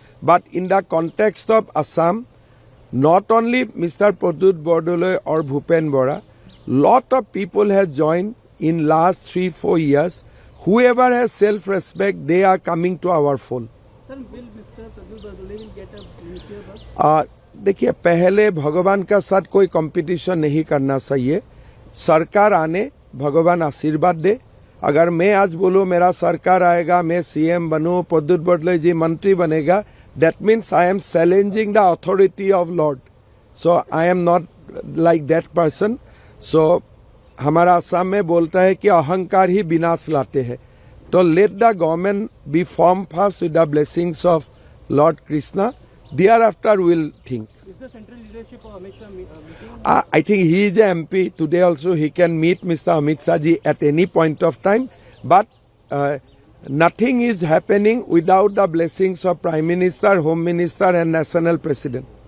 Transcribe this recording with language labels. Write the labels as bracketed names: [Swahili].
[English] But in the context of Assam, not only Mr. Pradyut Bordoloi or Bhupen Bora, lot of people have joined in last 3-4 years. Whoever has self-respect, they are coming to our fold. Sir, will Mr. Pradyut Bordoloi will get a minister? [Hindi] देखिए, पहले भगवान का साथ कोई competition नहीं करना चाहिए। सरकार आने भगवान आशीर्वाद दे। अगर मैं आज बोलूं मेरा सरकार आएगा, मैं सीएम बनूं, प्रद्युत बड़ोलई जी मंत्री बनेगा, [English] that means I am challenging the authority of Lord. So I am not like that person. So [Hindi] हमारा असम में बोलता है कि अहंकार ही विनाश लाते हैं। तो [English] let the government be formed first with the blessings of Lord Krishna. Thereafter we'll think. Is the central leadership of Amit Shah meeting? I think he is a MP. Today also he can meet Mr. Amit Shah ji at any point of time. But nothing is happening without the blessings of Prime Minister, Home Minister and National President.